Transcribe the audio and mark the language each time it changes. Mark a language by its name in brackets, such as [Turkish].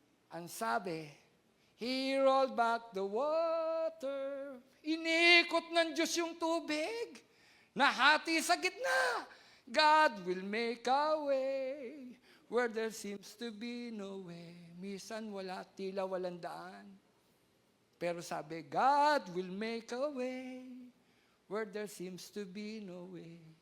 [Filipino] Ang sabi, [English] He rolled back the water. [Filipino] Inikot ng Diyos yung tubig. Nahati sa gitna. [English] God will make a way where there seems to be no way. [Filipino] Minsan tila walang daan. Pero sabi, [English] God will make a way where there seems to be no way.